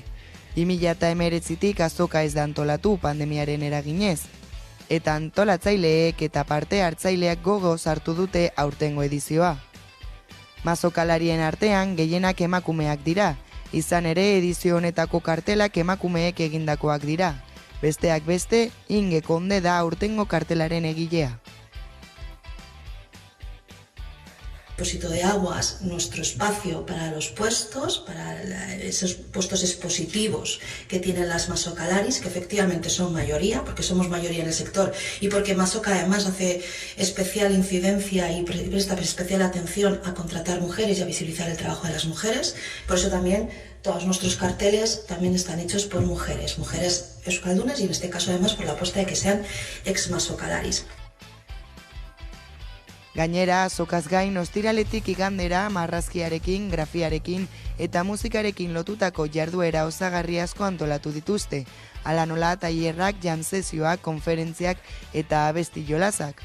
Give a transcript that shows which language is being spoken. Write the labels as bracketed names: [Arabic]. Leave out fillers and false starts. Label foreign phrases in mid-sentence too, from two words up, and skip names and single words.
[Basque] 2019tik azoka ez da antolatu pandemiaren eraginez, eta antolatzaileek eta parte hartzaileak gogoz hartu dute aurtengo edizioa. Mazokalarien artean gehienak emakumeak dira, izan ere edizio honetako kartelak emakumeek egindakoak dira. Besteak beste, Inge Konde da aurtengo kartelaren egilea. [Spanish] Depósito de Aguas, nuestro espacio para los puestos, para esos puestos expositivos que tienen las Masocalaris, que efectivamente son mayoría, porque somos mayoría en el sector y porque Masoca además hace especial incidencia y presta especial atención a contratar mujeres y a visibilizar el trabajo de las mujeres. Por eso también todos nuestros carteles también están hechos por mujeres euskaldunas y en este caso además por la apuesta de que sean ex-Masocalaris. [Basque] Gainera, azokaz gain ostiraletik igandera marrazkiarekin, grafiarekin eta musikarekin lotutako jarduera osagarri asko antolatu dituzte. Hala nola tailerrak, jam sesioak, konferentziak eta abesti jolazak.